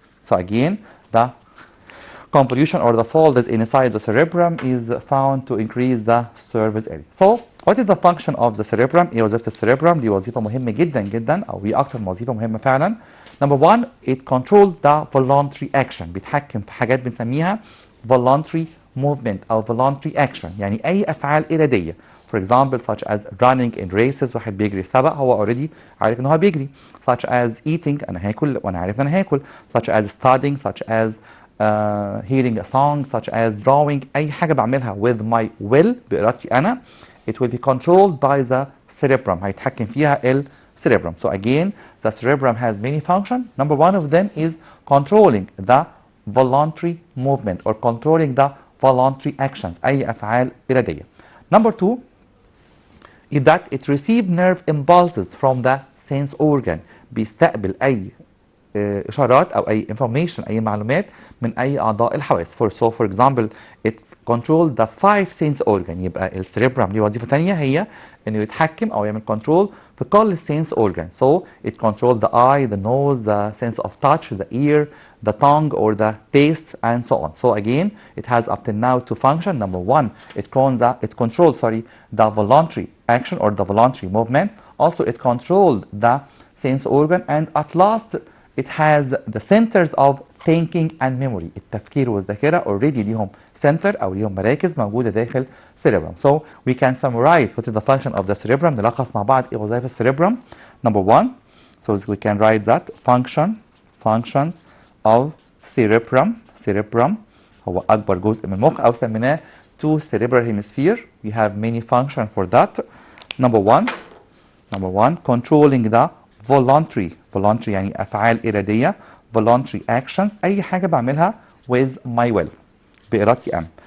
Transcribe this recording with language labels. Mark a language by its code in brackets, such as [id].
[en] So again, the convolution or the fold inside the cerebrum is found to increase the surface area. So what is the function of the cerebrum؟ [ar] ايه وظيفة السيربرم؟ دي وظيفة مهمة جدا جدا او هي اكتر وظيفة مهمة فعلا. [en] Number one, it controls the voluntary action. [ar] بيتحكم في حاجات بنسميها voluntary movement او voluntary action، يعني اي افعال ارادية. [en] For example, such as running in races، [ar] واحد بيجري في سبق هو already عارف ان هو بيجري. [en] Such as eating، [ar] انا هاكل وانا عارف ان انا هاكل. [en] Such as studying، such as hearing a song such as drawing [ar] أي حاجة بعملها [en] with my will [ar] بإرادتي أنا [en] it will be controlled by the cerebrum [ar] هيتحكم فيها ال [en] cerebrum. So again the cerebrum has many functions. Number one of them is controlling the voluntary movement or controlling the voluntary actions [ar] أي أفعال إرادية. [en] Number two is that it receives nerve impulses from the sense organ [ar] بيستقبل أي إشارات أو أي [en] information [ar] أي معلومات من أي أعضاء الحواس. [en] For example it control the five sense organ [ar] يبقى السيريبرام ليه وظيفة تانية هي إنه يتحكم أو يعمل control في كل sense organ. [en] So it controls the eye, the nose, the sense of touch, the ear, the tongue or the taste and so on. So again it has up to now two functions. Number one it controls the voluntary action or the voluntary movement. Also it controlled the sense organ and at last it has the centers of thinking and memory. [ar] التفكير والذاكرة already ليهم center أو ليهم مراكز موجودة داخل cerebrum. [en] So we can summarize what is the function of the cerebrum. [ar] نلخص مع بعض إيه وظائف الcerebrum. [en] Number one, so we can write that function of cerebrum [ar] هو أكبر جزء من المخ أو سميناه [en] two cerebral hemisphere. We have many functions for that. Number one, controlling the voluntary [ar] يعني أفعال إرادية [en] voluntary actions أي حاجة بعملها with my will [ar] بإرادتي أنا.